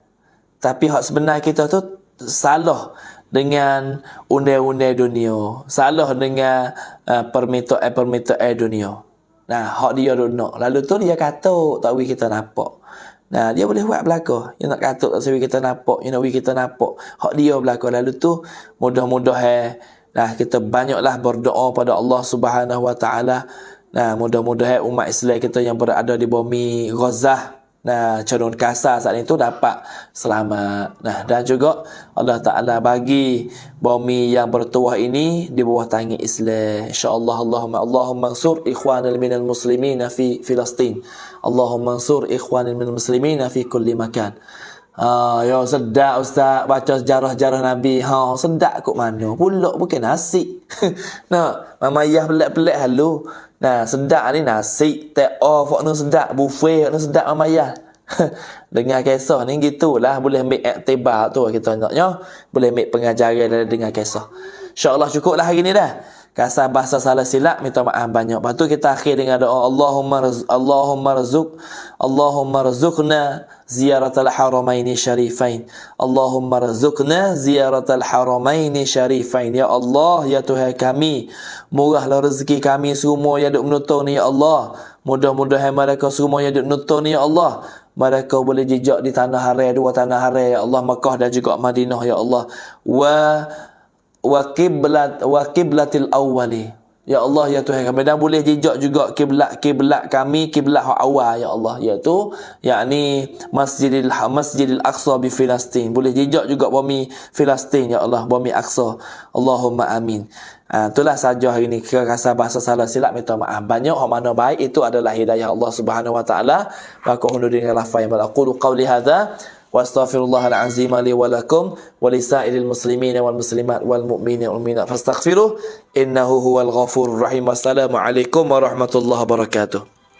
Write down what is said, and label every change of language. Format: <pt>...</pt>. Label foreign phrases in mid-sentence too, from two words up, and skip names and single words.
<ms>Tapi hak sebenar kita tu salah dengan undang-undang dunia. Salah dengan permintaan dunia. Nah, hak dia duk nak. Lalu tu dia kata tak wi kita nampak. Nah, dia boleh buat belaka. Dia nak kata tak sewi kita nampak, dia nak wi kita nampak. Hak dia belaka. Lalu tu mudah-mudahan nah kita banyaklah berdoa pada Allah</ms> <ar>سبحانه وتعالى.</ar> <ms>Nah, mudah-mudahan umat Islam kita yang berada di bumi Gaza, nah, Cenderon Kasar saat itu dapat selamat. Nah, dan juga</ms> <ar>الله تعالى</ar> <ms>bagi bumi yang bertuah ini di bawah tangan Islam.</ms> <ar>إن شاء الله اللهم انصر إخواننا من المسلمين في فلسطين. اللهم انصر إخواننا من المسلمين في كل مكان.</ar> <ms>Ya sedap ustaz baca sejarah-sejarah Nabi. Sedap kok mana? Pulak bukan nasi. Nah, Mama Yah pelik-pelik halu. Nah, sedap ni nasi,</ms> <en>take off</en> <ms>ni sedap, buffet ni sedap Mama Yah. Dengar kisah ni gitulah, boleh ambil iktibar tu kita naknya, boleh ambil pengajaran dari dengar kisah. InsyaAllah cukuplah hari ni dah. Kasar bahasa salah silap, minta maaf banyak. Lepas tu kita akhir dengan doa</ms> <ar>اللهم ارزقنا زيارة الحرمين الشريفين. اللهم ارزقنا زيارة الحرمين الشريفين. يا الله,</ar> <ms>ya Tuhan kami, murahlah rezeki kami semua yang duk menonton ni</ms> <ar>يا الله.</ar> <ms>Mudah-mudahan mereka semua yang duk menonton ni</ms> <ar>يا الله,</ar> <ms>mereka boleh jejak di tanah haram, dua tanah haram</ms> <ar>يا الله,</ar> <ms>Makkah dan juga Madinah</ms> <ar>يا الله. وقبلة الأولى. يا الله,</ar> <ms>ya Tuhan kami, dan boleh jejak juga kiblat kami, kiblat awal</ms> <ar>يا الله,</ar> <ms>iaitu yakni Masjidil Aqsa di Filastin. Boleh jejak juga bumi Filastin</ms> <ar>يا الله,</ar> <ms>bumi Aqsa.</ms> <ar>اللهم آمين.</ar> <ms>Itulah saja hari ini. Kira rasa bahasa salah silap, minta maaf banyak. Hak mana baik itu adalah hidayah Allah</ms> <ar>سبحانه وتعالى.</ar> <ms>Maka hundur dengan lafaz yang</ms> <ar>أقول قولي هذا وأستغفر الله العظيم لي ولكم ولسائر المسلمين والمسلمات والمؤمنين والمؤمنات فاستغفروه إنه هو الغفور الرحيم. والسلام عليكم ورحمة الله وبركاته.</ar>